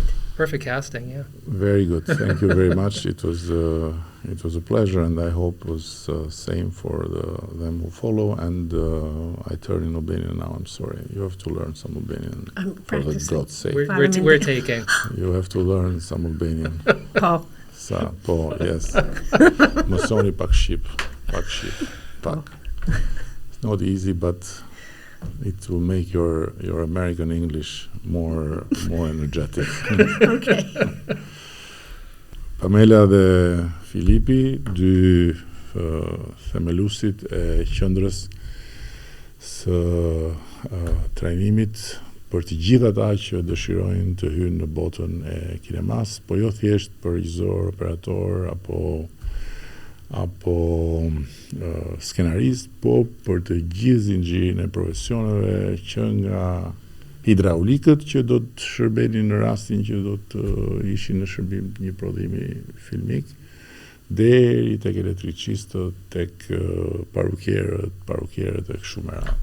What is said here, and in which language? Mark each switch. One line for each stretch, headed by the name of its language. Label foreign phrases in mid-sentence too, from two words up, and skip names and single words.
English: Right. Perfect casting, yeah. Very good. Thank you very much. It was a pleasure, and I hope it was same for them who follow. And I turn in Albanian now. I'm sorry. You have to learn some Albanian. I'm for the practicing. God's sake. We're taking. You have to learn some Albanian. Po.
Albanian: Sa, po, yes. Mësoni pak shqip. It's not easy, but it will make your American English more energetic. Okay. Pamela dhe Filipi, dy themeluesit e qendrës së trajnimit për të gjithë ata që dëshirojnë të hyjnë në botën e kinemas, po jo thjesht për regjisor, operator apo skenarist, po për të gjithë zinxhirin e profesioneve, që nga hidraulikët që do të shërbenin në rastin që do të ishin në shërbim të një prodhimi filmik, deri tek elektricistët, tek parukierët e kështu me radhë.